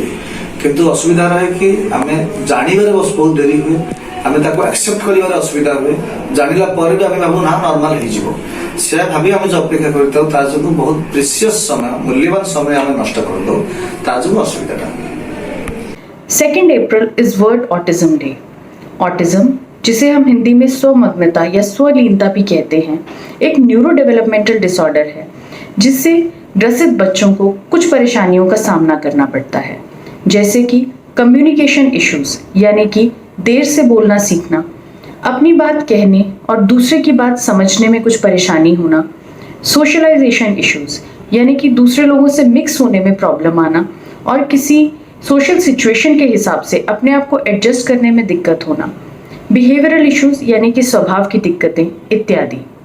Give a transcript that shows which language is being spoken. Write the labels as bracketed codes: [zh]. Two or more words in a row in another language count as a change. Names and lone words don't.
[or] କିନ୍ତୁ ଅସୁବିଧା ରହେ କି ଆମେ ଜାଣିବାରେ ବହୁତ ଡେରି ହୁଏ, ଆମେ ତାକୁ ଆକ୍ସେପ୍ଟ କରିବାରେ ଅସୁବିଧା ହୁଏ, ଜାଣିଲା ପରେ ବି ଆମେ ଭାବୁ ନା ନର୍ମାଲ ହେଇଯିବ, ସେୟା ଭାବି ଆମେ ଯେଉଁ ଅପେକ୍ଷା କରିଥାଉ ତା ଯୋଗୁଁ ବହୁତ ପ୍ରିସିୟସ୍ ସମୟ, ମୂଲ୍ୟବାନ ସମୟ ଆମେ ନଷ୍ଟ କରିଦେଉ, ତା ଯୋଗୁଁ ଅସୁବିଧାଟା ହୁଏ। [en] 2 April is World Autism Day. [hi] ऑटिज्म, जिसे हम हिंदी में स्वमग्नता या स्वलीनता भी कहते हैं, एक [en] neuro developmental disorder [hi] है जिससे ग्रसित बच्चों को कुछ परेशानियों का सामना करना पड़ता है, जैसे कि [en] communication issues [hi] यानी कि देर से बोलना सीखना, अपनी बात कहने और दूसरे की बात समझने में कुछ परेशानी होना, [en] socialization issues [hi] यानी कि दूसरे लोगों से मिक्स होने में प्रॉब्लम आना और किसी [en] social situation [hi] के हिसाब से अपने आप को एडजस्ट करने में दिक्कत होना, [en] behavioral issues [hi] यानी कि स्वभाव की दिक्कतें इत्यादि।